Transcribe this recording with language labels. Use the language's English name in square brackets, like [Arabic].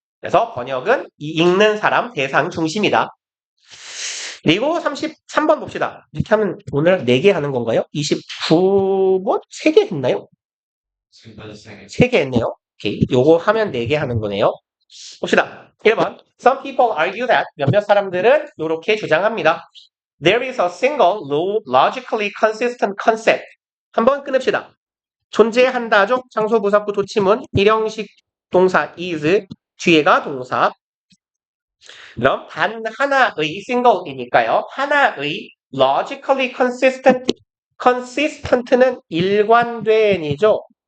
[Korean] 그래서 번역은 이 읽는 사람, 대상 중심이다. 그리고 33번 봅시다. 이렇게 하면 오늘 4개 하는 건가요? 29번? 3개 했나요? 3개 했네요. 오케이. 요거 하면 4개 하는 거네요. 봅시다. 1번. [English] Some people argue that, [Korean] 몇몇 사람들은 이렇게 주장합니다. [English] There is a single, logically consistent concept. [Korean] 한번 끊읍시다. 존재한다죠? 장소, 부사구, 도치문, 일형식 동사 is, 뒤에가 동사. 그럼 단 하나의 single이니까요. 하나의 [English] logically consistent [Korean] 는 일관된이죠.